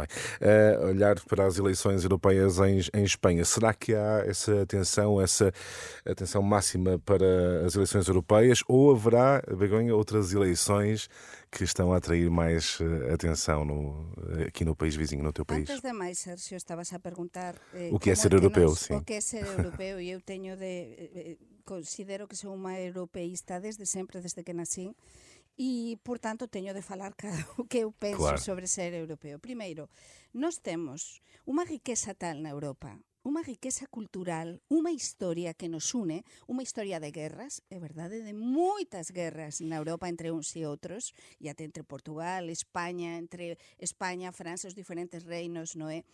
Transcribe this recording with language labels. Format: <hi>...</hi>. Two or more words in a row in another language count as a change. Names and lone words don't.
<pt>Olhar para as eleições europeias em Espanha, será que há essa atenção máxima para as eleições europeias ou haverá, Begonha, outras eleições que estão a atrair mais atenção aqui no país vizinho, no teu país? Antes de mais, Sérgio, estavas a perguntar o que é ser europeu, sim.</pt> <gl>O que é ser europeu, e eu considero que sou unha europeísta desde sempre, desde que nací, e, portanto, teño de falar o que eu penso sobre ser europeo. Primeiro, nós temos unha riqueza tal na Europa, unha riqueza cultural, unha historia que nos une, unha historia de guerras, é verdade, de moitas guerras na Europa entre uns e outros, e até entre Portugal, España, entre España, França, os diferentes reinos, non é?</gl>